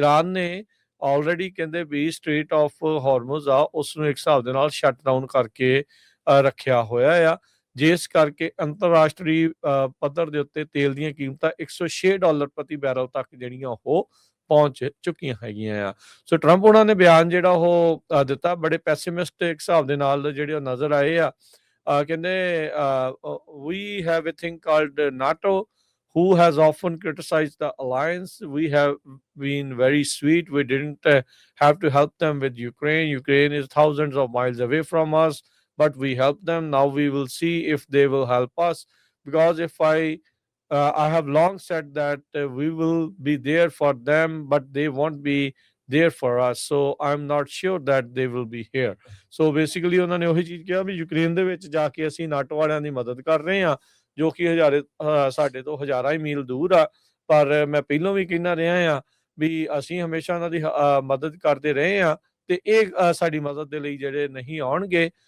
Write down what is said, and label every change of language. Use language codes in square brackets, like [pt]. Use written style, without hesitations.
[pa] Iran ਨੇ already ਕਹਿੰਦੇ ਵੀ straight off ਹਾਰਮੁਜ਼ ਆ ਉਸ ਨੂੰ ਇੱਕ ਹਿਸਾਬ ਦੇ ਨਾਲ ਸ਼ਟ ਡਾਊਨ ਕਰਕੇ ਰੱਖਿਆ ਹੋਇਆ ਆ, ਜਿਸ ਕਰਕੇ ਅੰਤਰਰਾਸ਼ਟਰੀ ਪੱਧਰ ਦੇ ਉੱਤੇ ਤੇਲ ਦੀਆਂ ਕੀਮਤਾਂ $106 ਪ੍ਰਤੀ ਬੈਰਲ ਤੱਕ ਜਿਹੜੀਆਂ ਉਹ ਪਹੁੰਚ ਚੁੱਕੀਆਂ ਹੈਗੀਆਂ ਆ। ਸੋ ਟਰੰਪ ਉਹਨਾਂ ਨੇ ਬਿਆਨ ਜਿਹੜਾ ਉਹ ਦਿੱਤਾ, ਬੜੇ ਪੈਸੀਮਿਸਟਿਕ ਹਿਸਾਬ ਦੇ ਨਾਲ ਜਿਹੜੇ ਨਜ਼ਰ ਆਏ ਆ। [en] ਕਹਿੰਦੇ we have a thing called NATO who has often criticized the alliance. We have been very sweet. We didn't have to help them with Ukraine. Ukraine is thousands of miles away from us, but we helped them. Now we will see if they will help us, because if I have long said that we will be there for them, but they won't be there for us. So I'm not sure that they will be here. [pa] So basically ਉਹਨਾਂ ਨੇ ਉਹੀ ਚੀਜ਼ ਕਿਹਾ ਵੀ Ukraine ਦੇ ਵਿੱਚ ਜਾ ਕੇ ਅਸੀਂ NATO ਵਾਲਿਆਂ ਦੀ ਮਦਦ ਕਰ ਰਹੇ ਹਾਂ, ਜੋ ਕਿ ਸਾਡੇ ਤੋਂ ਹਜ਼ਾਰਾਂ ਹੀ ਮੀਲ ਦੂਰ ਆ। ਪਰ ਮੈਂ ਪਹਿਲਾਂ ਵੀ ਕਹਿੰਦਾ ਰਿਹਾ ਆ ਵੀ ਅਸੀਂ ਹਮੇਸ਼ਾ ਉਹਨਾਂ ਦੀ ਮਦਦ ਕਰਦੇ ਰਹੇ ਹਾਂ, ਤੇ ਇਹ ਸਾਡੀ ਮਦਦ ਦੇ ਲਈ ਜਿਹੜੇ ਨਹੀਂ ਆਉਣਗੇ।